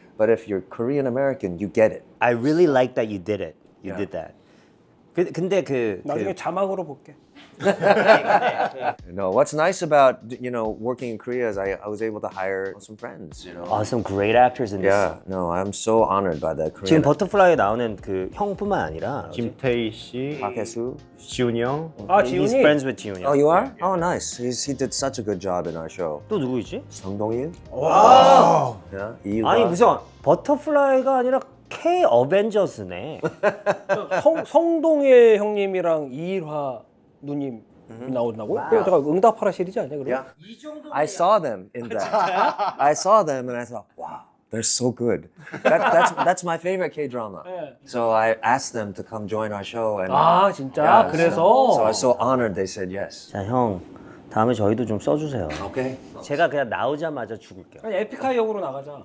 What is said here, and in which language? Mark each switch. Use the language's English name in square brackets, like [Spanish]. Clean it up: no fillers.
[English] But if you're Korean American, you get it. I really like that you did it. You Yeah. did that. [Korean] 근데 나중에 자막으로 볼게. [English] What's nice about working in Korea is I was able to hire some friends. some great actors in this. Yeah. No, I'm so honored by that. [Korean] 지금 버터플라이에 나오는 그 형뿐만 아니라 김태희 씨, Park-hae-soo. 지훈이 형. 아 [English] he's [Korean] 지훈이. [English] friends with 지훈이. Oh, you are? Oh, nice. He did such a good job in our show. [Korean] 또 누구이지? 성동일. [English] Yeah. [Korean] 이유가. 아니 무슨 버터플라이가 아니라 K 어벤져스네. 성동일 형님이랑 이일화 누님 나온다고요? 제가 응답하라 시리즈 아니야 그럼? [English] Yeah. I saw them in that. I saw them and I thought, wow, they're so good. That's my favorite K-drama. So I asked them to come join our show. And [Korean] 아 진짜? [English] yeah, [Korean] 그래서? [English] So I was so honored they said yes. [Korean] 자, 형 다음에 저희도 좀 써주세요. [English] Okay. [Korean] 제가 그냥 나오자마자 죽을게요. 아니 에픽하이 역으로 나가자.